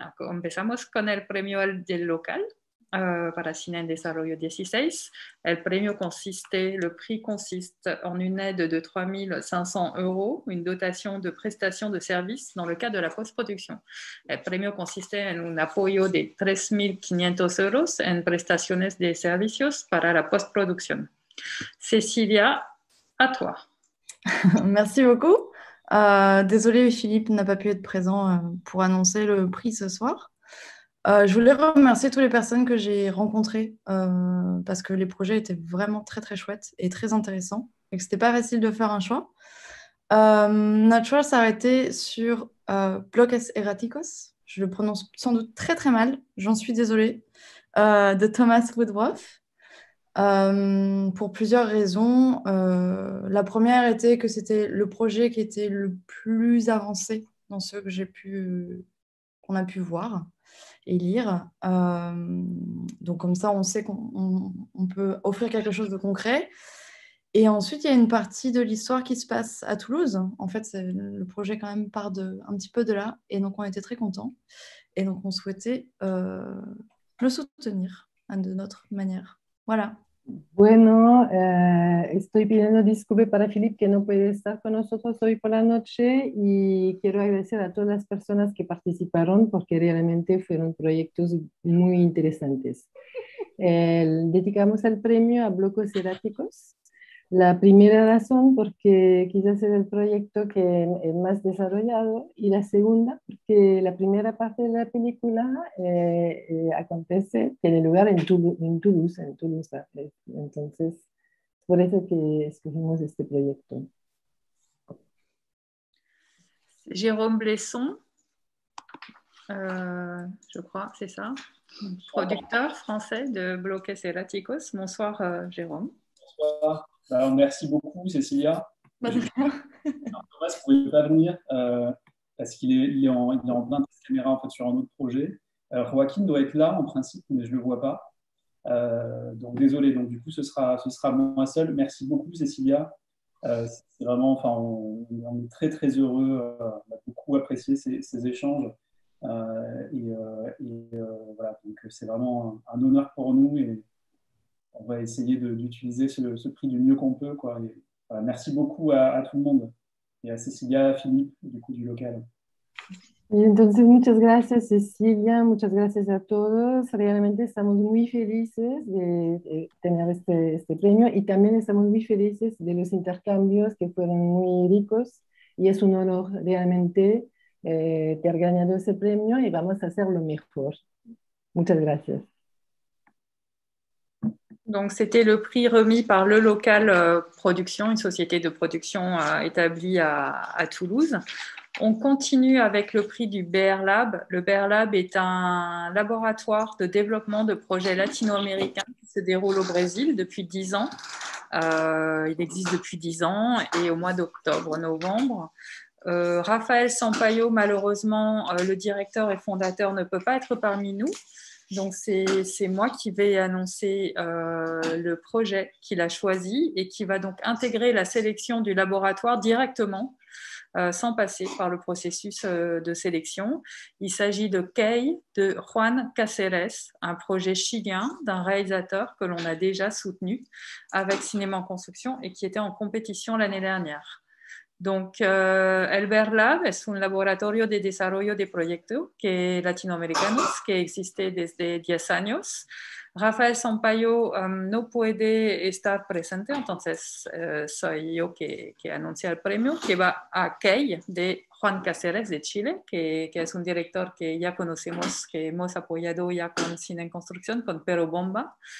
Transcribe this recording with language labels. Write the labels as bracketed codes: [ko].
[es] Empezamos con el premio del local. Para Cine en Desarrollo 16. [fr] Le prix consiste en une aide de 3 500 €, une dotation de prestation de services dans le cadre de la post-production. [es] El premio consiste en un apoyo de 3.500 € en prestaciones de servicios para la post-production. [fr] Cecilia, à toi. Merci beaucoup. Désolée, Philippe n'a pas pu être présent pour annoncer le prix ce soir. Je voulais remercier toutes les personnes que j'ai rencontrées parce que les projets étaient vraiment très très chouettes et très intéressants et que c'était pas facile de faire un choix. Notre choix s'est arrêté sur Bloques Erráticos, je le prononce sans doute très très mal, j'en suis désolée, de Thomas Woodruff pour plusieurs raisons. La première était que c'était le projet qui était le plus avancé dans ceux que j'ai pu qu'on a pu voir et lire. Donc comme ça, on sait qu'on peut offrir quelque chose de concret. Et ensuite, il y a une partie de l'histoire qui se passe à Toulouse. En fait, le projet quand même part un petit peu de là. Et donc, on était très contents. Et donc, on souhaitait le soutenir de notre manière. Voilà. [es] Bueno, estoy pidiendo disculpas para Philippe que no puede estar con nosotros hoy por la noche y quiero agradecer a todas las personas que participaron porque realmente fueron proyectos muy interesantes. Dedicamos el premio a Blocos Eráticos. La primera razón porque quizás es el proyecto que es más desarrollado y la segunda porque la primera parte de la película tiene lugar en Toulouse, entonces por eso que escogimos este proyecto. [fr] Jérôme Blesson, je crois, c'est ça, producteur français de Bloques Eráticos. Bonsoir Jérôme. Bonsoir. Alors, merci beaucoup, Cécilia. Thomas ne pouvait pas venir parce qu'il est en plein test caméra en fait, sur un autre projet. Joaquin doit être là en principe, mais je ne le vois pas. Donc désolé, donc du coup ce sera moi seul. Merci beaucoup Cécilia. C'est vraiment, enfin, on est très très heureux. On a beaucoup apprécié ces échanges. Voilà, donc c'est vraiment un honneur pour nous et on va essayer d'utiliser ce prix du mieux qu'on peut, quoi. Et, voilà, merci beaucoup à tout le monde et à Cécilia, à Philippe, du coup du local. [es] Y entonces, muchas gracias Cecilia, muchas gracias a todos. Realmente estamos muy felices de tener este premio y también estamos muy felices de los intercambios que fueron muy ricos y es un honor realmente ter ganado ese premio y vamos a hacer lo mejor. Muchas gracias. [fr] Donc, c'était le prix remis par Le Local Production, une société de production établie à Toulouse. On continue avec le prix du BR Lab. Le BR Lab est un laboratoire de développement de projets latino-américains qui se déroule au Brésil depuis 10 ans. Il existe depuis 10 ans et au mois d'octobre-novembre. Raphaël Sampaio, malheureusement, le directeur et fondateur, ne peut pas être parmi nous. Donc, c'est moi qui vais annoncer le projet qu'il a choisi et qui va donc intégrer la sélection du laboratoire directement, sans passer par le processus de sélection. Il s'agit de Key de Juan Cáceres, un projet chilien d'un réalisateur que l'on a déjà soutenu avec Cinéma en Construction et qui était en compétition l'année dernière. [es] Donc, el BR Lab es un laboratorio de desarrollo de proyectos latinoamericanos que existe desde 10 años. Rafael Sampaio no puede estar presente, entonces soy yo que anuncia el premio, que va a Key de Juan Cáceres de Chile, que es un director que ya conocemos, que hemos apoyado ya con Cine en Construcción, con Pero Bomba.